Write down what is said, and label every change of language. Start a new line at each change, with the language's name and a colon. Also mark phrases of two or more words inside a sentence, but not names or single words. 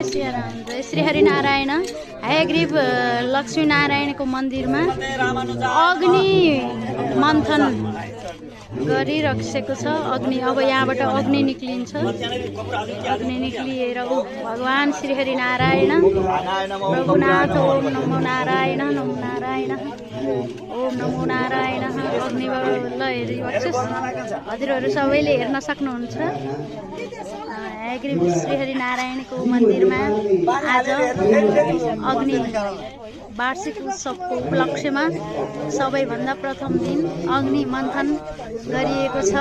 Nepali: सियाराम जय श्री हरिनारायण। हयग्रीव लक्ष्मी नारायणको मन्दिरमा अग्नि मन्थन गरिरहेको छ। अग्नि अब यहाँबाट अग्नि निक्लिन्छ। अग्नि निक्लिएर भगवान श्री हरिनारायण रघुनाथ
Sanskrit: ओम नमो नारायण नमो नारायण ओम नमो नारायण।
Nepali: अग्निबाट ल हेरिबक्सोस् हजुरहरू सबैले हेर्न सक्नुहुन्छ। हयग्रीव श्री हरिनारायणको मन्दिरमा आज अग्नि वार्षिक उत्सवको उपलक्ष्यमा सबैभन्दा प्रथम दिन अग्नि मन्थन गरिएको छ।